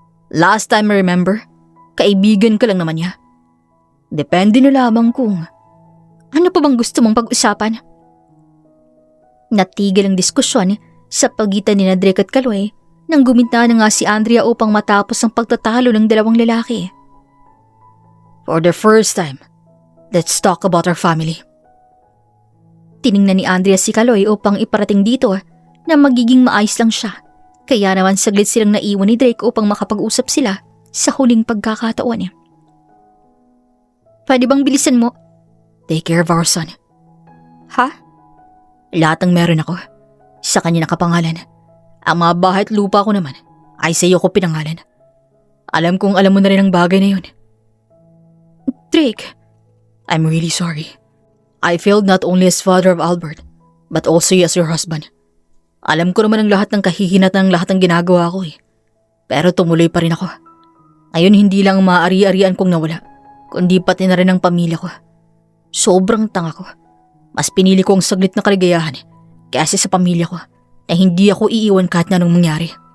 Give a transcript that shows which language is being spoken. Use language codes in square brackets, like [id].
[en] Last time I remember, [tl] kaibigan ka lang naman niya. Depende na lamang kung ano pa bang gusto mong pag-usapan? Natigil ang diskusyon sa pagitan ni Drake at Kaloy nang guminta na nga si Andrea upang matapos ang pagtatalo ng dalawang lalaki. [en] For the first time, let's talk about our family. [tl] Tiningnan ni Andrea si Kaloy upang iparating dito na magiging maayos lang siya. Kaya naman saglit silang naiwan ni Drake upang makapag-usap sila sa huling pagkakataon. Pwede bang bilisan mo? [en] Take care of our son. Ha? [tl] Lahat ng meron ako, sa kanya nakapangalan. Ang mga bahay at lupa ko naman ay sa iyo ko pinangalan. Alam kong alam mo na rin ang bagay na yun. Drake, [en] I'm really sorry. I failed not only as father of Albert, but also as your husband. [tl] Alam ko naman ang lahat ng kahihinatan ng lahat ng ginagawa ko Pero tumuloy pa rin ako. Ngayon hindi lang maaari-arian kong nawala, kundi pati na rin ang pamilya ko. Sobrang tanga ko. Mas pinili ko ang saglit na kaligayahan kaysa sa pamilya ko na hindi ako iiwan kahit na anong mangyari.